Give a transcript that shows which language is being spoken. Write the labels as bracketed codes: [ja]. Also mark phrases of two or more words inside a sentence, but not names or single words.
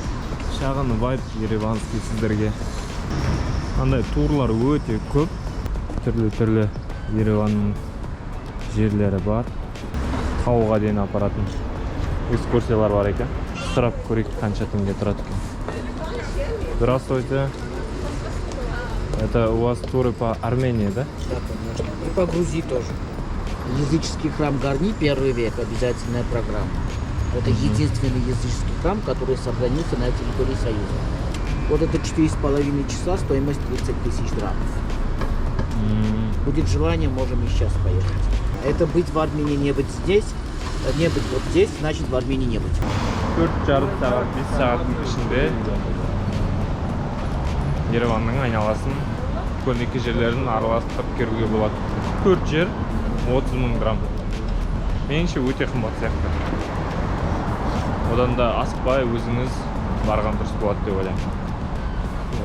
[kk] Шағын [ru] вайб ереванский [kk] сіздерге. Андай турлар өте көп. Түрлі Ереванның жерлері бар. Тауға дейін апаратын экскурсиялар бар екен. Сұрап көрейік қанша теңге тұрады екен. [ru] Здравствуйте. Это у вас туры по Армении, да? Да, конечно. И по Грузии тоже. Языческий храм Гарни, 1 век, обязательная программа. Это единственный языческий храм, который сохранился на территории Союза. Вот это 4,5 часа, стоимость 30 000 драмов. Будет желание, можем и сейчас поехать. Это быть в Армении, не быть здесь, не быть вот здесь, значит в Армении не быть. [kk] 4,5 сағат, 5 сағаттың ішінде Ереванның айналасын көрнекті жерлерін араластырып көруге болады. 4 жер 30 000 грамм. Меніңше өте қымбат сияқты. Одан да асықпай өзіңіз барған дұрыс болады деп ойлаймын.